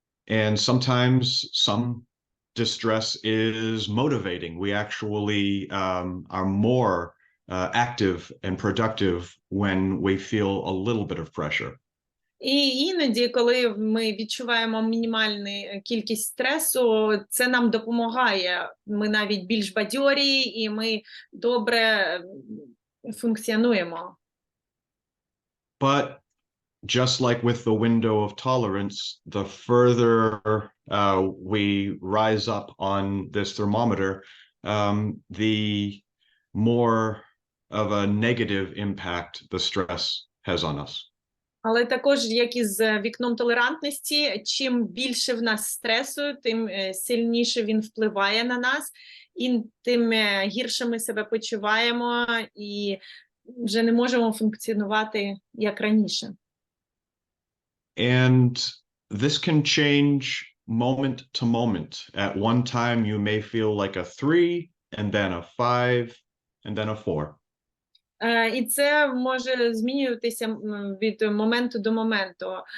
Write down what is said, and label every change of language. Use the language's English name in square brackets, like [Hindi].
[English] And sometimes some distress is motivating. We actually are more active and productive when we feel a little bit of pressure. [Ukrainian] І іноді, коли ми відчуваємо мінімальну кількість стресу, це нам допомагає. Ми навіть більш бадьорі і ми добре функціонуємо. [English] But just like with the window of tolerance, the further we rise up on this thermometer, the more of a negative impact the stress has on us. [Ukrainian] Але також, як і з вікном толерантності, чим більше в нас стресу, тим сильніше він впливає на нас, і тим гірше ми себе почуваємо і вже не можемо функціонувати як раніше. [English] And this can change moment to moment. At one time, you may feel like a 3, and then a 5, and then a 4. [Ukrainian] І це може змінюватися від моменту до моменту.